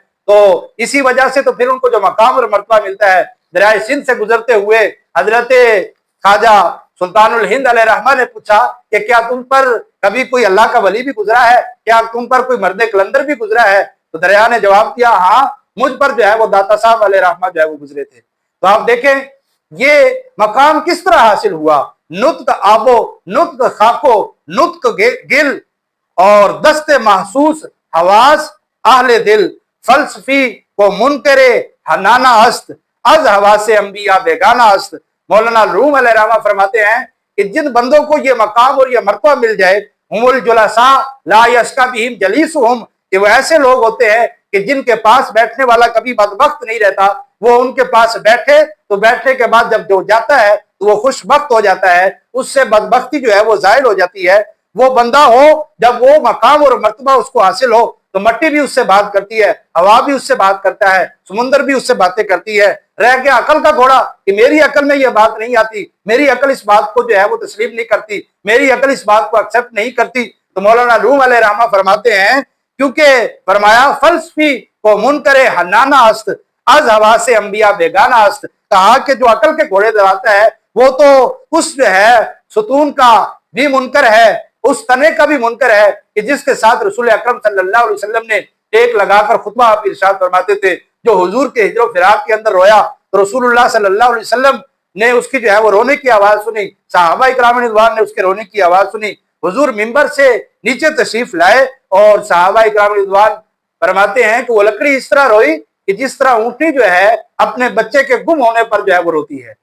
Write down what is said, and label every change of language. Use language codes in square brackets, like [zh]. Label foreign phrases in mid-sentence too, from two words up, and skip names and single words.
[ur] تو اسی وجہ سے تو پھر ان کو جو مقام اور مرتبہ ملتا ہے، دریائے سندھ سے گزرتے ہوئے حضرت خواجہ سلطان الہند [ar] علیہ رحمہ [ur] نے پوچھا کہ کیا تم پر کبھی کوئی اللہ کا ولی بھی گزرا ہے، کیا تم پر کوئی مرد کلندر بھی گزرا ہے؟ تو دریا نے جواب دیا ہاں مجھ پر جو ہے وہ داتا صاحب [ar] علیہ رحمہ [ur] جو ہے وہ گزرے تھے۔ تو آپ دیکھیں یہ مقام کس طرح حاصل ہوا، [fa] نطق آبو، نطق خاکو، نطق گل، اور دست محسوس حواس اہل دل، فلسفی کو منکرے حنانہ است، از حواس انبیاء بیگانہ است۔ [ur] مولانا روم [ar] علیہ رحمہ [ur] فرماتے ہیں کہ جن بندوں کو یہ مقام اور یہ مرتبہ مل جائے، [ar] ہم الجلساء لا یشقی بہم جلیسہم، [ur] کہ وہ ایسے لوگ ہوتے ہیں کہ جن کے پاس بیٹھنے والا کبھی بدبخت نہیں رہتا، وہ ان کے پاس بیٹھے تو بیٹھنے کے بعد جب جو جاتا ہے تو وہ خوش بخت ہو جاتا ہے، اس سے بدبختی جو ہے وہ زائل ہو جاتی ہے۔ وہ بندہ ہو جب وہ مقام اور مرتبہ اس کو حاصل ہو تو مٹی بھی اس سے بات کرتی ہے، ہوا بھی اس سے بات کرتا ہے، سمندر بھی اس سے باتیں کرتی ہے۔ رہ گیا عقل کا گھوڑا کہ میری عقل میں یہ بات نہیں آتی، میری عقل اس بات کو جو ہے وہ تسلیم نہیں کرتی، میری عقل اس بات کو ایکسپٹ نہیں کرتی۔ تو مولانا روم [ar] علیہ رحمہ [ur] فرماتے ہیں کیونکہ فرمایا [fa] فلسفی کو منکر حنانہ است، از حواس انبیاء بیگانہ است، [ur] کہا کہ جو عقل کے گھوڑے دلاتا ہے وہ تو اس جو ہے ستون کا بھی منکر ہے، اس تنے کا بھی منکر ہے کہ جس کے ساتھ رسول اکرم [ar] صلی اللہ علیہ وسلم [ur] نے ایک لگا کر خطبہ آپ ارشاد فرماتے تھے، جو حضور کے ہجر و فراق کے اندر رویا تو رسول اللہ [ar] صلی اللہ علیہ وسلم [ur] نے اس کی جو ہے وہ رونے کی آواز سنی، صحابہ اکرام رضوان نے اس کے رونے کی آواز سنی، حضور منبر سے نیچے تشریف لائے اور صحابہ اکرام رضوان فرماتے ہیں کہ وہ لکڑی اس طرح روئی کہ جس طرح اونٹنی جو ہے اپنے بچے کے گم ہونے پر جو ہے وہ روتی ہے۔